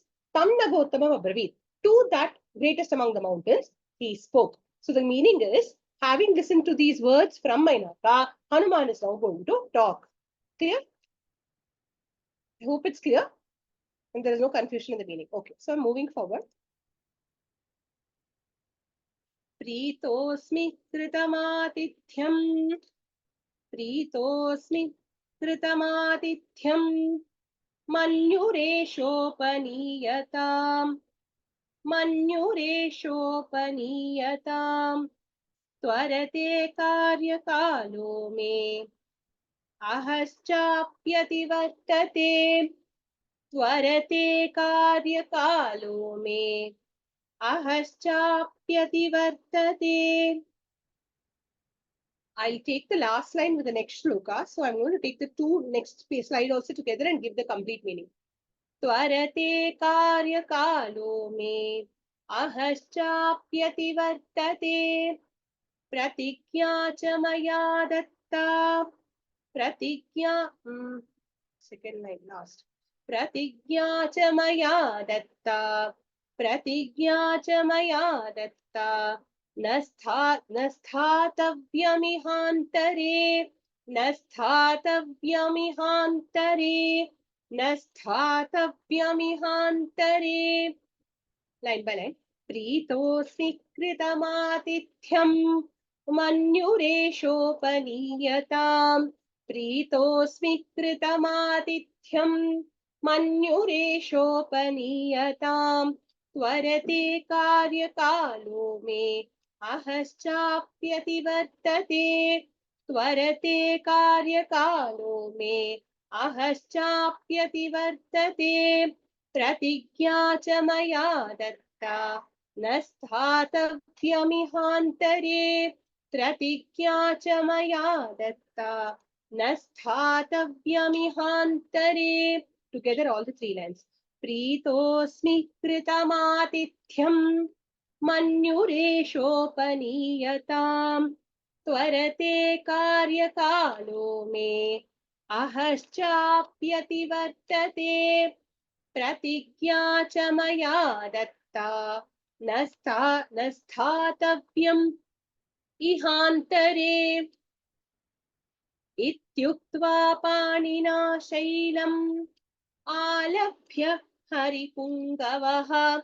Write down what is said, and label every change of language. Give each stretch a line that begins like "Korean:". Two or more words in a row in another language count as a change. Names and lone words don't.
Sanskrit: तं नगोत्तमम् अब्रवीत्,
English: to that greatest among the mountains, he spoke. So the meaning is, having listened to these words from Mainaka, Hanuman is now going to talk. Clear? I hope it's clear and there is no confusion in the meaning. Okay, so I'm moving forward.
Sanskrit: प्रीतोस्मि कृतमातिथ्यम्. प्रीतोस्मि कृतमातिथ्यम्. मन्युरेषोपनीयताम्. मन्युरेषोपनीयताम्. त्वरते कार्यकालो मे. अहश्चाप्यतिवर्तते. त्वरते कार्यकालो मे. अहश्चाप्यतिवर्तते.
English: I'll take the last line with the next shloka. So I'm going to take the two next slide also together and give the complete meaning.
Sanskrit: त्वरते कार्यकालो मे. अहश्चाप्यतिवर्तते. प्रतिक्य च मया दत्ता. Pratikya,
English: second line last.
Sanskrit: प्रतिज्ञा च मया दत्ता. प्रतिज्ञा च मया दत्ता. नस्थातव्यमितरे. नस्थातव्यमितरे. नस्थातव्यमितरे.
English: Line by line.
Sanskrit: प्रीतोस्मि कृतमातिथ्यम्. मन्युरेषोपनीयताम्। प्रीतोस्मि कृतमातिथ्यम्. मन्युरेषोपनीयताम्. त्वरते कार्यकालो मे. अहश्चाप्यतिवर्तते. त्वरते कार्यकालो मे. अहश्चाप्यतिवर्तते. प्रतिज्ञा च मया दत्ता. नस्थातव्यमितरे. प्रतिज्ञा च मया दत्ता. नस्थातव्यमितरे.
English: Together all the three lines.
Sanskrit: प्रीतोस्मि कृतमातिथ्यम्. मन्युरेषोपनीयताम्. त्वरते कार्यकालो मे. अहश्चाप्यतिवर्तते. प्रतिज्ञा च मया दत्ता. नस्थातव्यमितरे। इहान्तरे. इत्युक्त्वा पाणिना शैलम्. आलभ्य हरिपुङ्गवः.